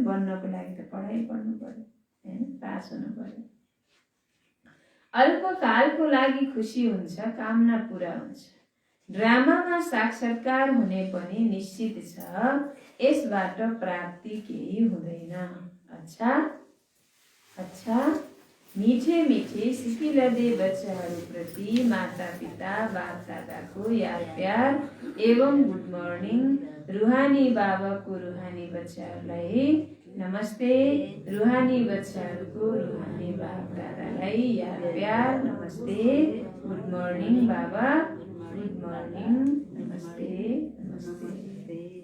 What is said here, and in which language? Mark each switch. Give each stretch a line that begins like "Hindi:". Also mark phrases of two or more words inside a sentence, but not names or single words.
Nepali: बन्नको लागि त पढाइ पढ्नु पर्यो, होइन? पास हुनु पर्यो। अल्पकालको लागि खुसी हुन्छ, कामना पुरा हुन्छ। ड्रामामा साक्षात्कार हुने पनि निश्चित छ, यसबाट प्राप्ति केही हुँदैन।
Hindi: अच्छा मीठे मीठे सिकिलदे
Nepali: बच्चाहरूप्रति माता पिता बाप दादाको याद प्यार एवं
English: good morning
Nepali: रुहानी बाबाको रुहानी बच्चाहरूलाई नमस्ते, रुहानी बच्चाहरूको रुहानी बाप दादालाई याद प्यार नमस्ते।
English: good morning
Nepali: बाबा,
English: good morning,
Nepali: नमस्ते नमस्ते।